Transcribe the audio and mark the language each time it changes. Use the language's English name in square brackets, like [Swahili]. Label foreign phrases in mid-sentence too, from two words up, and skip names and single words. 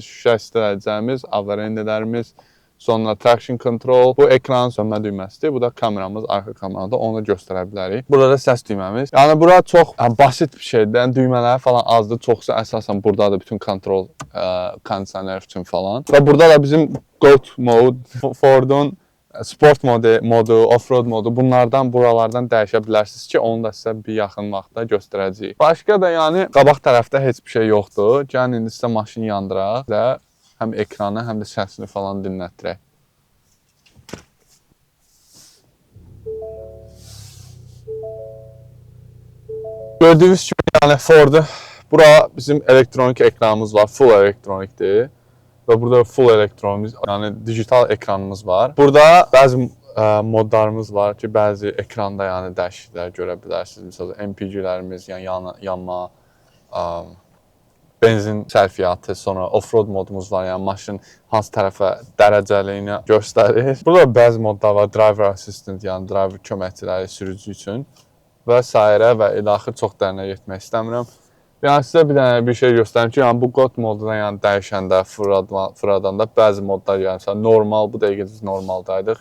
[Azerbaijani] Şüşə istiləcəyimiz, avarendilərimiz, sonra [English] traction control. [Azerbaijani] Bu ekranın sönmə düyməsidir. Bu da kameramız, arxa kamerada onu göstərə bilərik. Burada da səs düyməmiz. Yəni bura çox basit bir şeydir. Yəni düymələri falan azdır. Çoxsa əsasən burdadır bütün kontrol, kondisioner üçün falan. Və burada da bizim GOAT mode, Fordun sport modu, off-road modu bunlardan, buralardan dəyişə bilərsiniz ki, onu da sizə bir yaxın vaxtda göstərəcəyik. Başqa da yəni qabaq tərəfdə heç bir şey yoxdur. Gəlin indi sizə maşını yandıraq və həm ekranı, həm də səsini falan dinlətdirək. Gördüyünüz kimi yəni Ford'u, bura bizim elektronik ekranımız var, full elektronikdir. Və burada full elektronik, yəni digital ekranımız var. Burada bəzi modlarımız var ki, bəzi ekranda yəni dəyişikliklər görə bilərsiniz. Məsələn, MPG-lərimiz, yəni yanma, benzin sərfiyyatı, sonra off-road modumuz var, yəni maşın hansı tərəfə dərəcəliyini göstərir. Burada bəzi modlar var, [English] driver assistant, [Azerbaijani] yəni driver köməkçiləri sürücü üçün və s. və ilaxır çox dərinə getmək istəmirəm. Yəni sizə bir şey göstərim ki, yəni bu GOAT moduna yəni dəyişəndə, fırladanda bəzi modlar yəni normal, bu dəqiqə biz normaldaydıq.